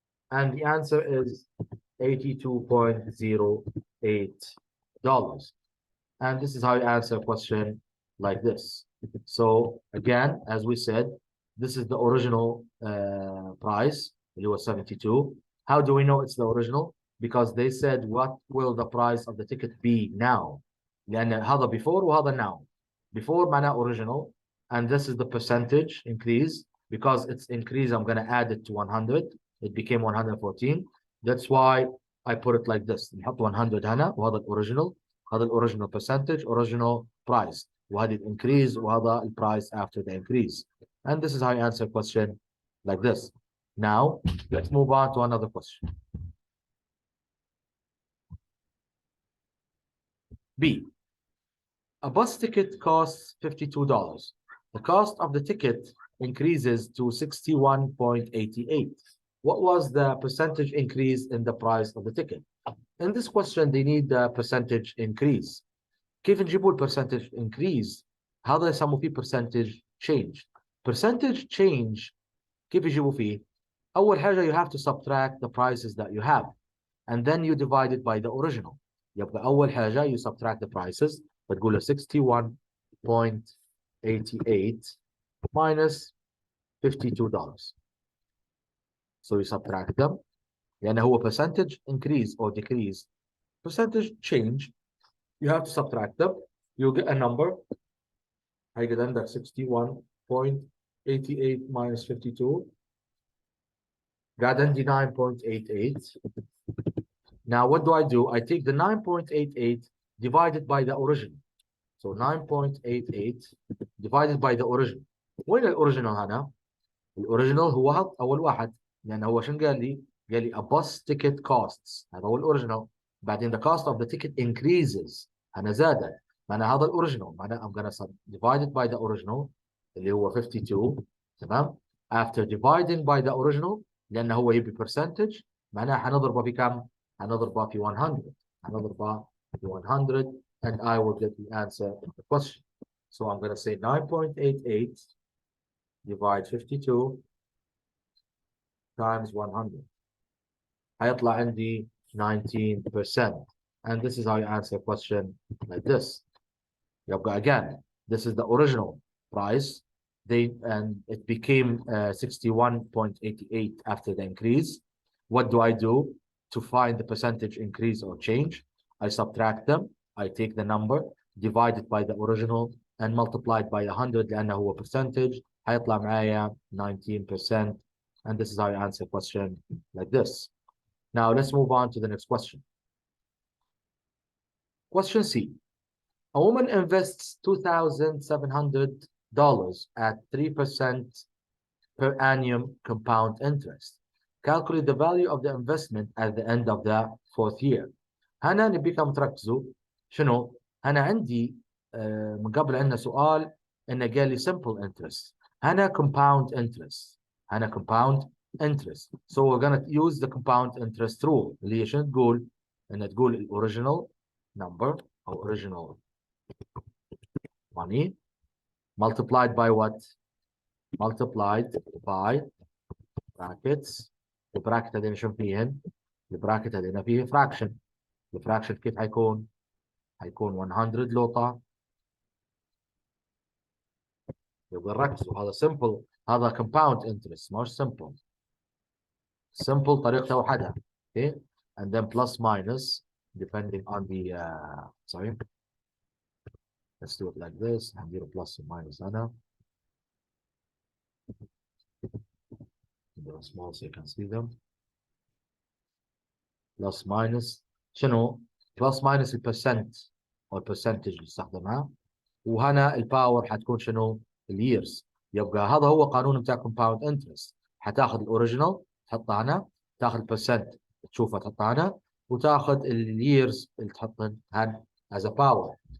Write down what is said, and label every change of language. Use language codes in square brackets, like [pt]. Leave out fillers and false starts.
[en] And the answer is $82.08. And this is how you answer a question like this. So again, as we said, this is the original price. It was 72. How do we know it's the original? Because they said, what will the price of the ticket be now? [ar] لأن هذا before وهذا now. [en] Before معناه original. And this is the percentage increase. Because it's increased, I'm going to add it to 100. It became 114. That's why I put it like this. [ar] نحط 100 هنا وهذا الأوريجينال. [en] هذا الأوريجينال percentage, original price. وهذا increase وهذا price after the increase. And this is how you answer a question like this. Now, let's move on to another question. B. A bus ticket costs $52. The cost of the ticket increases to 61.88. What was the percentage increase in the price of the ticket? In this question, they need the percentage increase. [ar] كيف نجيبوا percentage increase؟ هذا يسموه فيه percentage change. [en] Percentage change [ar] كيف يجيبوا فيه؟ أول حاجة [en] you have to subtract the prices that you have and then you divide it by the original. [ar] يبقى أول حاجة [en] you subtract the prices [ar] بتقول له [en] 61.88 minus $52. So you subtract them [ar] لأن هو [en] percentage increase or decrease. Percentage change you have to subtract them. You get a number. I get under 61.88 minus 52. Got 9.88. Now what do? I take the 9.88 divided by the original. So 9.88 divided by the original. [ar] وين الأوريجينال هنا؟ الأوريجينال هو أول واحد لأن هو شنو قال لي؟ قال لي a bus ticket costs. هذا هو الأوريجينال. [en] بعدين the cost of the ticket increases. [ar] أنا زادت. معناها هذا الأوريجينال. [en] معناها I'm gonna divide it by the original [ar] اللي هو 52. تمام؟ [en] After dividing by the original [ar] لأنه هو يبي percentage معناها حنضربه بكم؟ حنضربه في 100. حنضربه في 100 [en] and I will get the answer of the question. So I'm gonna say 9.88 divide 52 times 100. [ar] هيطلع عندي 19%. [en] And this is how you answer a question like this. يبقى again, this is the original price. And it became 61.88 after the increase. What do I do to find the percentage increase or change? I subtract them. I take the number, divide it by the original, and multiply it by 100 [ar] لأنه هو [en] percentage. [ar] هيطلع معايا 19%. [en] And this is how you answer a question like this. Now let's move on to the next question. Question C. A woman invests $2,700 at 3% per annum compound interest. Calculate the value of the investment at the end of the fourth year. [ar] هنا نبيكم تركزوا شنو؟ هنا عندي من قبل عندنا سؤال انه قال لي simple interest. [en] هنا compound interest. هنا compound interest. So we're going to use the compound interest rule [ar] اللي هي شنو تقول؟ انها تقول ال [en] original number او original money multiplied by what? Multiplied by brackets. [ar] البراكت هذين شو فيهن؟ البراكت هذين فيه fraction. الفراكشن كيف حيكون؟ حيكون 100 لوطة. يبقى ركزوا هذا simple، هذا compound interest مش simple. simple طريقته وحدها. [en] Okay, and then plus minus depending on the sorry, let's do it like this. [ar] هندير [en] plus and minus [ar] هنا. [en] They're small so you can see them. [ar] Plus minus شنو؟ plus minus البرسنت او البرسنتج اللي استخدمها، وهنا الباور حتكون شنو؟ الييرز. يبقى هذا هو قانون بتاع كومباوند انترست. حتاخذ الاوريجينال تحطها هنا، تاخذ البرسنت تشوفها تحطها هنا، وتاخذ الييرز اللي تحطهن هن از باور.